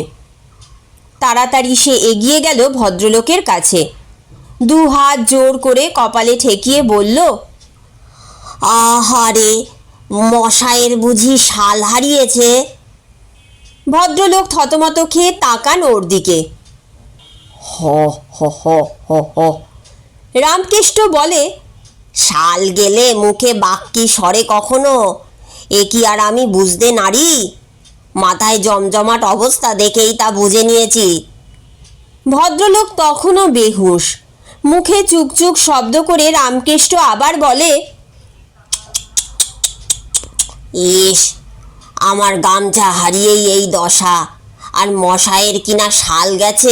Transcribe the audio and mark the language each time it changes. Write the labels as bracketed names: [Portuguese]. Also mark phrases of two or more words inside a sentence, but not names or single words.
[Bangla] তাড়াতাড়ি সে এগিয়ে গেল ভদ্রলোকের কাছে। 2 হাত জোর করে কপালে ঠেকিয়ে বলল, আহারে, মশায়ের বুঝি শাল হারিয়েছে? ভদ্রলোক থতমত খেয়ে তাকান ওর দিকে। হ হ হ হ হ। রামকেষ্ট বলে, শাল গেলে মুখে বাক্যি সরে কখনো? এ কি আর আমি বুঝতে নারি? মাথায় জমজমাট অবস্থা দেখেই তা বুঝে নিয়েছি। ভদ্রলোক তখনও বেহুশ। মুখে চুকচুক শব্দ করে রামকেষ্ট আবার বলে, ইস, আমার গামছা হারিয়েই এই দশা, আর মশায়ের কিনা শাল গেছে।